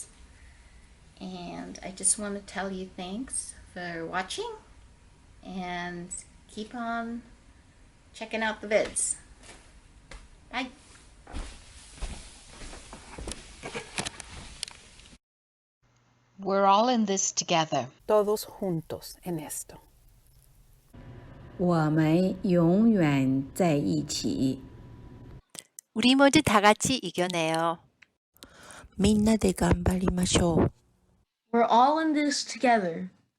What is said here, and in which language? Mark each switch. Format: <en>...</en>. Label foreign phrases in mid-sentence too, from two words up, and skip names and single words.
<en>And I just want to tell you thanks for watching, and keep on checking out the vids. Bye. We're all in this together.</en> <es>Todos juntos en esto.</es> <zh>我们永远在一起。</zh> <ko>우리 모두 다 같이 이겨내요.</ko> <ja>みんなで頑張りましょう。</ja> <en>We're all in this together.</en>